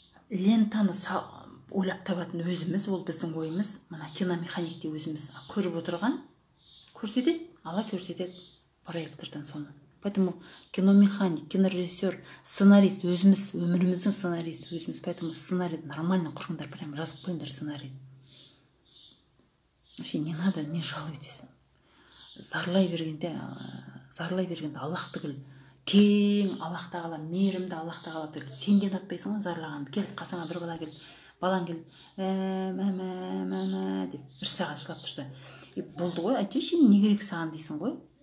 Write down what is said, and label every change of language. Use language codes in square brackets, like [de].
[kk] Лентаны ойлап табатын өзіміз, ол біздің ойымыз, мына киномеханикте өзіміз көріп отырған, көрсетеді, Алла көрсетеді проектордан соны. [ru] Поэтому [kk] киномеханик, кинорежиссер, сценарист өзіміз, өміріміздің сценаристі өзіміз. [ru] Поэтому [kk] сценарийді [ru] нормально [kk] құрыңдар, [ru] прям [kk] жазып қойыңдар сценарийді. [ru] Вообще не надо, не жалуйтесь. [kk] Зарлай бергенде Аллах түгіл, кең Аллах тағала, мейірімді Аллах тағала түгіл. Сен де ұнатпайсың ғой зарлағанды. Келіп қасыңа бір бала келіп, балаң келіп, мә деп 1 сағат жылап тұрса, болды ғой, айтшы, не керек саған дейсің ғой.